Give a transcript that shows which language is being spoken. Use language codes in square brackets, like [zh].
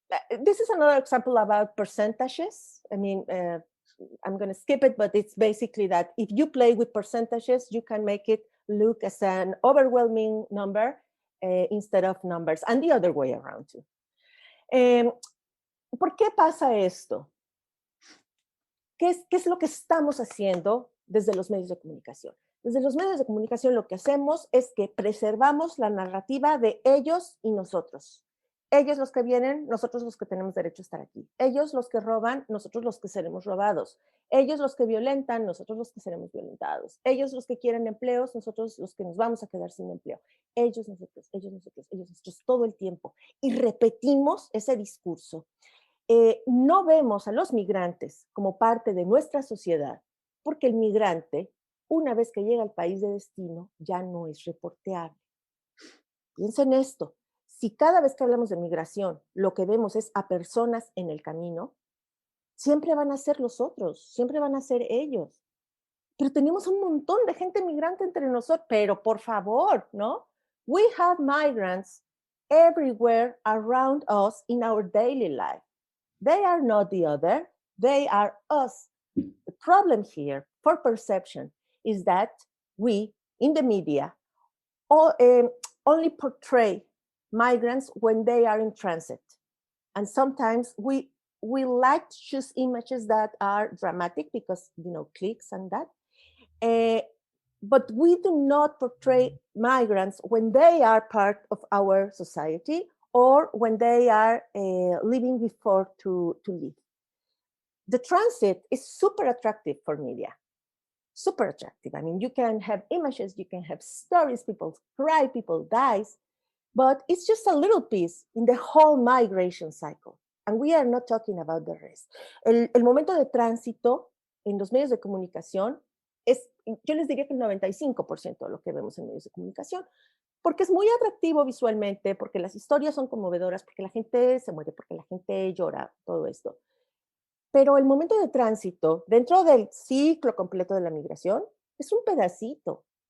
[en] This is another example about percentages. I mean, I'm going to skip it, but it's basically that if you play with percentages, you can make it look as an overwhelming number instead of numbers, and the other way around too. [es] ¿Por qué pasa esto? ¿Qué es lo que estamos haciendo desde los medios de comunicación? Desde los medios de comunicación lo que hacemos es que preservamos la narrativa de ellos y nosotros. Ellos los que vienen, nosotros los que tenemos derecho a estar aquí. Ellos los que roban, nosotros los que seremos robados. Ellos los que violentan, nosotros los que seremos violentados. Ellos los que quieren empleos, nosotros los que nos vamos a quedar sin empleo. Ellos, nosotros, ellos, nosotros, ellos, nosotros, todo el tiempo. Y repetimos ese discurso. No vemos a los migrantes como parte de nuestra sociedad, porque el migrante, una vez que llega al país de destino, ya no es reporteable. Piensen esto. Si cada vez que hablamos de migración, lo que vemos es a personas en el camino, siempre van a ser los otros, siempre van a ser ellos. Pero tenemos un montón de gente migrante entre nosotros, pero por favor, ¿no? [en] We have migrants everywhere around us in our daily life. They are not the other, they are us. The problem here for perception is that we, in the media, only portray migrants when they are in transit. And sometimes we like to choose images that are dramatic because, you know, clicks and that. But we do not portray migrants when they are part of our society or when they are leaving before to leave. The transit is super attractive for media. Super attractive. I mean, you can have images, you can have stories, people cry, people die, but it's just a little piece in the whole migration cycle. And we are not talking about the rest. [es] El momento de tránsito en los medios de comunicación es, yo les diría que el 95% de lo que vemos en medios de comunicación, porque es muy atractivo visualmente, porque las historias son conmovedoras, porque la gente se muere, porque la gente llora, todo esto. Pero el momento de tránsito, dentro del ciclo completo de la migración, es un pedacito.